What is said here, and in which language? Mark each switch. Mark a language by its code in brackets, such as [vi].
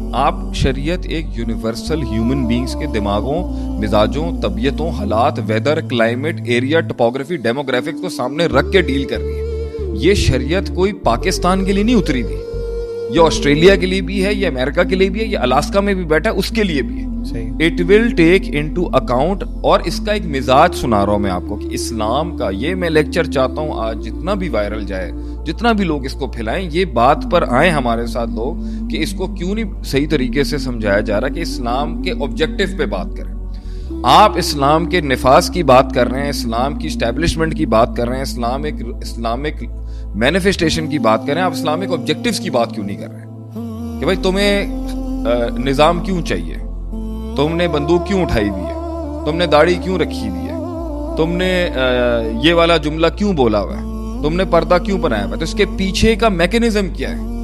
[ur] آپ شریعت ایک یونیورسل ہیومن بینگز کے دماغوں, مزاجوں, طبیعتوں, حالات, weather, climate, area, topography, demographics کو سامنے رکھ کے ڈیل کر رہی ہے. یہ شریعت کوئی پاکستان کے لیے نہیں اتری تھی, یہ آسٹریلیا کے لیے بھی ہے, یہ امریکہ کے لیے بھی ہے, یہ الاسکا میں بھی بیٹھا ہے اس کے لیے بھی ہے. [en] It will take into account. [ur] اور اس کا ایک مزاج سنا رہا ہوں میں آپ کو کہ اسلام کا, یہ میں لیکچر چاہتا ہوں آج جتنا بھی وائرل جائے, جتنا بھی لوگ اس کو پھیلائیں, یہ بات پر آئیں ہمارے ساتھ لوگ کہ اس کو کیوں نہیں صحیح طریقے سے سمجھایا جا رہا کہ اسلام کے آبجیکٹو پہ بات کریں. آپ اسلام کے نفاذ کی بات کر رہے ہیں, اسلام کی اسٹیبلشمنٹ کی بات کر رہے ہیں, اسلامک مینیفیسٹیشن کی بات کر رہے ہیں, آپ اسلامک آبجیکٹیوز کی بات کیوں نہیں کر رہے کہ بھائی تمہیں نظام کیوں چاہیے, تم نے بندوق کیوں اٹھائی ہوئی ہے, تم نے داڑھی کیوں رکھی ہوئی ہے, تم نے یہ والا جملہ کیوں بولا ہوا ہے, تم نے پردہ کیوں بنایا ہوا ہے, تو اس کے پیچھے کا میکنزم کیا ہے.